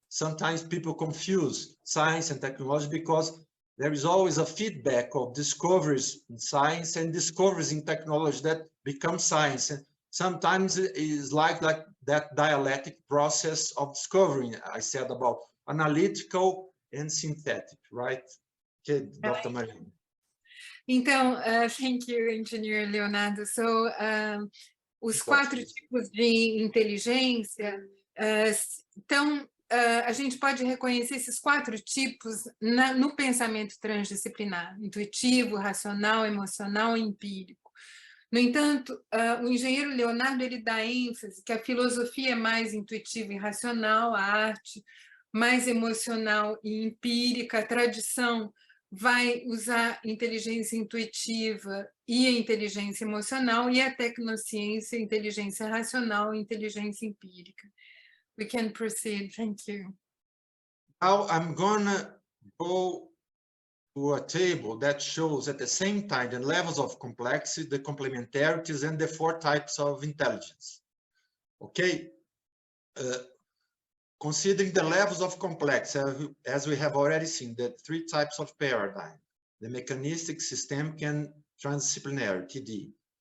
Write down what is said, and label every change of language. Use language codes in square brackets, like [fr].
[en] Sometimes people confuse science and technology because there is always a feedback of discoveries in science and discoveries in technology that become science. And sometimes it is like that dialectic process of discovering, I said, about analytical and synthetic, right? Okay, Dr. Mariana. Então, thank you, Engineer Leonardo. [pt] So, os 4 tipos de inteligência estão... a gente pode reconhecer esses 4 tipos no pensamento transdisciplinar, intuitivo, racional, emocional e empírico. No entanto, o engenheiro Leonardo ele dá ênfase que a filosofia é mais intuitiva e racional, a arte mais emocional e empírica, a tradição vai usar inteligência intuitiva e a inteligência emocional, e a tecnociência, inteligência racional e inteligência empírica. [en] We can proceed. Thank you. Now I'm gonna go to a table that shows at the same time the levels of complexity, the complementarities, and the 4 types of intelligence. Okay, considering the levels of complexity, as we have already seen, the 3 types of paradigm, the mechanistic, systemic, and transdisciplinary, TD.